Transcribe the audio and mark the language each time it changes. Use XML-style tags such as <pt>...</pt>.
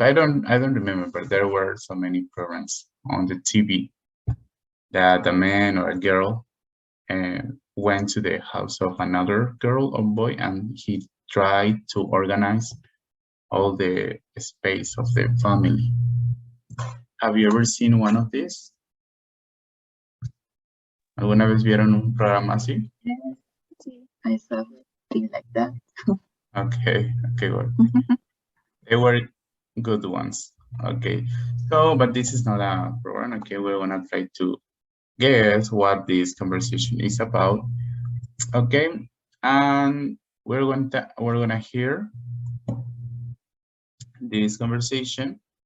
<en>I don't remember, but there were so many programs on the TV that a man or a girl went to the house of another girl or boy and he tried to organize all the space of the family. Have you ever seen one of these?</en> <es>¿Alguna vez vieron un programa así?</es> <en>Yes, I saw things like that. Okay, okay, well, they were good ones. Okay, so, but this is not a program. Okay, we're gonna try to guess what this conversation is about. Okay, and we're gonna hear this conversation.</en>